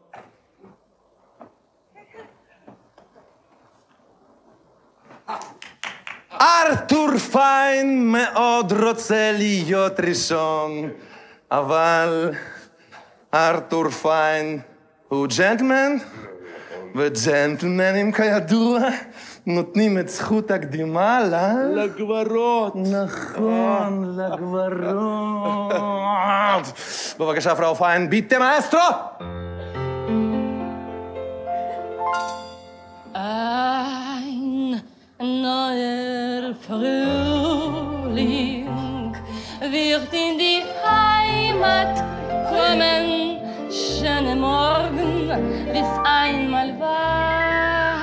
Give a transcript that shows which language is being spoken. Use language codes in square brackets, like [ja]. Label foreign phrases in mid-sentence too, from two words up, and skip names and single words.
[he] ארתור פיין מאוד רוצה להיות ראשון, אבל ארתור פיין הוא ג'נטלמן, וג'נטלמנים כידוע נותנים את זכות הקדימה לגברות. נכון, לגברות. בבקשה, פראו פיין, ביטה מאסטרו! [de] Ein neuer Frühling wird in die Heimat kommen. Schöne Morgen, bis einmal war.